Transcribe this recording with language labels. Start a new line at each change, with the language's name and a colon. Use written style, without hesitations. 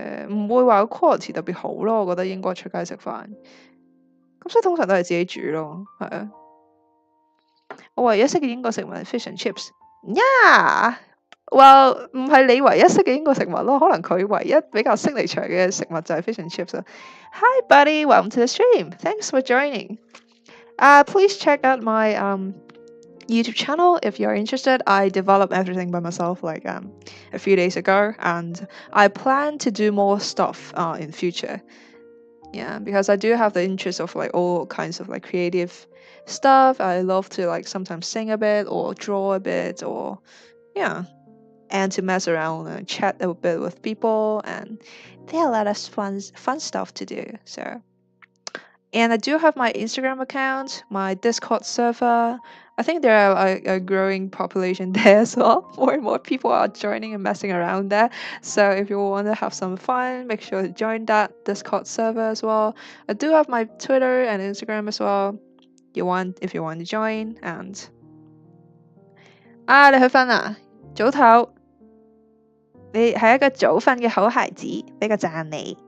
Cantonese: 唔會話 quality 特別好咯，我覺得應該出街食飯。咁所以通常都係自己煮咯，係啊。我唯一識嘅英國食物係 fish and chips。Yeah，well 唔係你唯一識嘅英國食物咯，可能佢唯一比較signature嘅食物就係 fish and chips 啦。
English: Hi buddy, welcome to the stream. Thanks for joining. Please check out my YouTube channel if you're interested. I developed everything by myself like a few days ago, and I plan to do more stuff in future. Yeah, because I do have the interest of like all kinds of like creative stuff. I love to like sometimes sing a bit or draw a bit or yeah, and to mess around and chat a bit with people, and there are a lot of fun stuff to do. So, and I do have my Instagram account, my Discord server. I think there are a growing population there as well. More and more people are joining and messing around there. So if you want to have some fun, make sure to join that Discord server as well. I do have my Twitter and Instagram as well. If you want to join and
Cantonese: 你去瞓啦，早唞。你係一個早瞓嘅好孩子，俾個讚你。